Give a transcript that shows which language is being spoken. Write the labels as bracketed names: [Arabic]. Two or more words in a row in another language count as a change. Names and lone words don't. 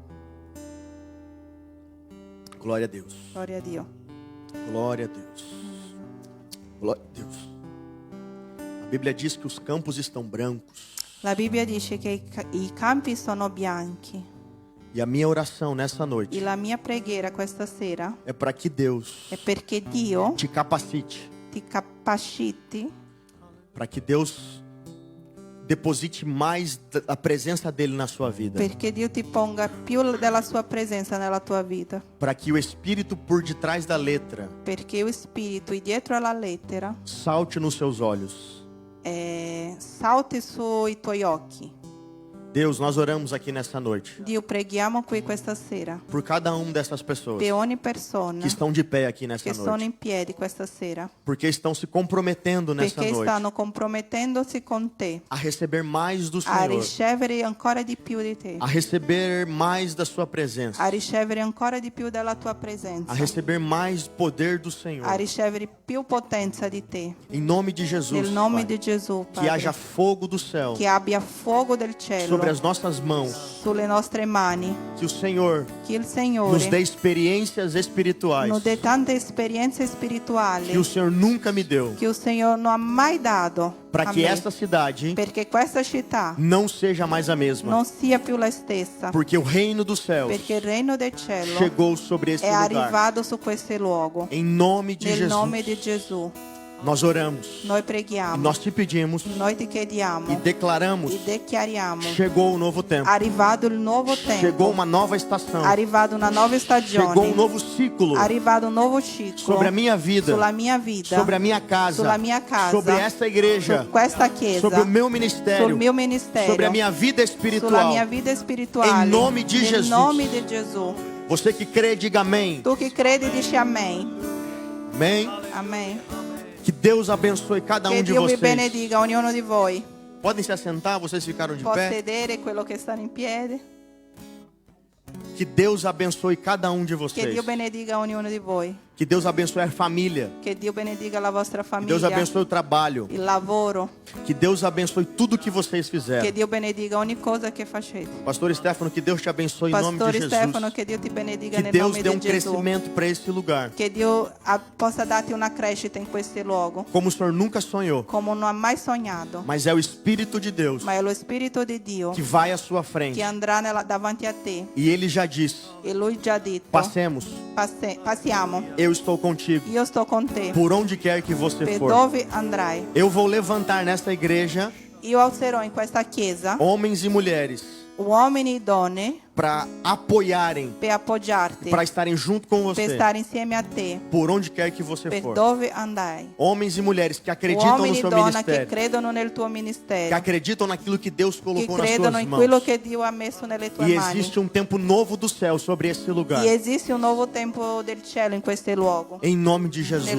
[Portuguese] Glória a Deus. [Italian] Gloria a Dio. [Portuguese] Glória a Deus. Glória a Deus. A Bíblia diz que os campos estão brancos. [Italian] La Bibbia dice che i campi sono bianchi. [Portuguese] E a minha oração nessa noite [Italian] E la mia preghiera questa sera [Portuguese] é para que Deus [Italian] è perché Dio [Portuguese] te capacite, [Italian] ti capaciti, [Portuguese] para que Deus deposite mais da presença dele na sua vida, [Italian] perché Dio ti ponga più della sua presenza nella tua vita, [Portuguese] para que o Espírito por detrás da letra [Italian] perché lo Spirito dietro alla lettera [Portuguese] salte nos seus olhos. [Italian] salti sui tuoi occhi. [Portuguese] Deus, nós oramos aqui nessa noite [Italian] Dio, preghiamo qui questa sera [Portuguese] por cada dessas pessoas [Italian] per ogni persona [Portuguese] que estão de pé aqui nessa [Italian] che sono [Portuguese] noite, [Italian] in piedi questa sera, [Portuguese] porque estão se comprometendo nessa [Italian] perché [Portuguese] noite [Italian] stanno compromettendosi con te [Portuguese] a receber mais do [Italian] a [Portuguese] Senhor, [Italian] ricevere ancora di più di te, [Portuguese] a receber mais da sua presença, [Italian] a ricevere ancora di più della tua [Portuguese] a [Italian] presenza, [Portuguese] receber mais poder do Senhor. [Italian] a ricevere più potenza di te. [Portuguese] Em nome de Jesus, [Italian] Nel nome [Portuguese] Pai, [Italian] di Gesù, [Portuguese] que [Italian] Padre, [Portuguese] haja fogo do céu [Italian] che abbia fuoco del cielo [Portuguese] sobre as nossas mãos, [Italian] sulle nostre mani, [Portuguese] que o Senhor [Italian] che il [Portuguese] nos [Italian] Signore [Portuguese] dê experiências espirituais nos dê [Italian] tante esperienze [Portuguese] que [Italian] spirituali [Portuguese] o Senhor nunca me deu, [Italian] che il Signore non ha mai dato [Portuguese] para [Italian] a [Portuguese] que [Italian] me, [Portuguese] esta cidade [Italian] perché questa città [Portuguese] não seja mais a mesma, [Italian] non sia più la stessa, [Portuguese] porque o reino dos céus [Italian] perché il regno del cielo [Portuguese] chegou sobre esse [Italian] è [Portuguese] lugar. [Italian] arrivato su questo luogo. [Portuguese] Em nome de [Italian] Nel nome di [Portuguese] Jesus, [Italian] Gesù [Portuguese] nós oramos, [Italian] noi [Portuguese] e [Italian] preghiamo, [Portuguese] nós te pedimos [Italian] noi ti chiediamo [Portuguese] e declaramos: [Italian] e dichiariamo: [Portuguese] chegou o novo tempo, [Italian] arrivato il nuovo [Portuguese] chegou [Italian] tempo, [Portuguese] uma nova estação, [Italian] arrivato una nuova [Portuguese] chegou um [Italian] stagione, [Portuguese] novo ciclo [Italian] arrivato un nuovo ciclo [Portuguese] sobre a minha vida, [Italian] sulla mia vita, [Portuguese] sobre a minha casa, [Italian] sulla mia casa, [Portuguese] sobre esta igreja, [Italian] su questa chiesa, [Portuguese] sobre o meu [Italian] sul [Portuguese] ministério, [Italian] mio ministero, [Portuguese] sobre a minha vida [Italian] sulla [Portuguese] espiritual. [Italian] mia vita spirituale, [Portuguese] Em nome di [Italian] nel [Portuguese] Jesus. [Italian] nome di Gesù. [Portuguese] Você que crê, diga amém. [Italian] Tu che credi dici amen. [Portuguese] Amém. [Italian] Amen. [Portuguese] Que Deus abençoe cada [Italian] Che [Portuguese] de [Italian] Dio vi [Portuguese] vocês. [Italian] benedica ognuno di voi. [Portuguese] Podem se assentar, vocês ficaram de [Italian] Può [Portuguese] pé. [Italian] sedere quello che stanno in piedi. [Portuguese] Que Deus abençoe cada de [Italian] Che [Portuguese] vocês. [Italian] Dio benedica ognuno di voi. [Portuguese] Que Deus abençoe a família. [Italian] Che Dio benedica la vostra [Portuguese] Que [Italian] famiglia, [Portuguese] Deus abençoe o trabalho. [Italian] il lavoro. [Portuguese] Que Deus abençoe tudo que vocês [Italian] Che [Portuguese] fizeram. [Italian] Dio benedica ogni cosa che facete. [Portuguese] Pastor Stefano, que Deus te abençoe em nome de [Italian] Pastore [Portuguese] Jesus. [Italian] Stefano, che Dio ti benedica [Portuguese] Que [Italian] nel [Portuguese] Deus [Italian] nome [Portuguese] dê [Italian] di Gesù. [Portuguese] crescimento para esse lugar. [Italian] Che Dio possa darti una crescita in questo luogo, [Portuguese] Como o Senhor nunca sonhou. [Italian] come non ha mai sognato. [Portuguese] Mas é o Espírito de Deus [Italian] Ma è lo Spirito di Dio [Portuguese] que vai à sua frente. [Italian] che andrà davanti a te. [Portuguese] E Ele já disse: [Italian] E Lui già detto, [Portuguese] passemos, [Italian] passiamo, [Portuguese] eu estou contigo. [Italian] io sto con te, [Portuguese] Por onde quer que você [Italian] per [Portuguese] for. [Italian] dove andrai. [Portuguese] Eu vou levantar nesta igreja [Italian] Io alzerò in questa chiesa [Portuguese] homens e mulheres [Italian] uomini e donne [Portuguese] para apoiarem, [Italian] per appoggiarti, [Portuguese] para estarem junto com [Italian] per [Portuguese] você, [Italian] stare insieme a te, [Portuguese] por onde quer que você [Italian] per [Portuguese] for. [Italian] dove andai. [Portuguese] Homens e mulheres que acreditam no [Italian] Uomini e [Portuguese] seu [Italian] donne che [Portuguese] ministério, [Italian] credono nel tuo [Portuguese] que [Italian] ministero, [Portuguese] acreditam naquilo que Deus [Italian] che [Portuguese] colocou nas [Italian] credono [Portuguese] suas [Italian] in quello [Portuguese] mãos. [Italian] che Dio ha messo nelle tue [Portuguese] E [Italian] mani. [Portuguese] existe tempo novo do céu sobre esse lugar. [Italian] E esiste un nuovo tempo del cielo in questo luogo. [Portuguese] Em nome de [Italian] Nel [Portuguese] Jesus.